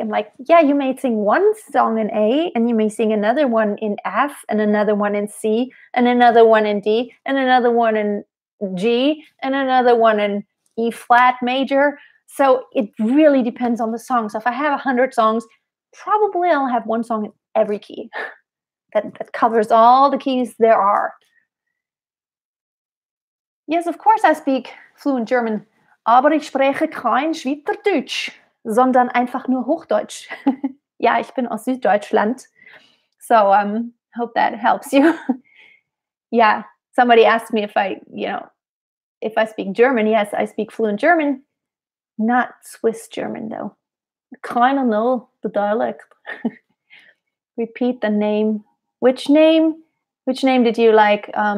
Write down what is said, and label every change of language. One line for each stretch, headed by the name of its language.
English: I'm like, yeah, you may sing one song in A, and you may sing another one in F, and another one in C, and another one in D, and another one in G, and another one in E flat major. So it really depends on the song. So if I have 100 songs, probably I'll have one song in every key that covers all the keys there are. Yes, of course I speak fluent German,
German: aber ich spreche kein Schweizerdeutsch, sondern einfach nur Hochdeutsch. Ja, ich bin aus Süddeutschland.
English: So hope that helps you. Yeah, somebody asked me if I speak German. Yes, I speak fluent German, not Swiss German though. Kind of know the dialect. Repeat the name. Which name? Which name did you like?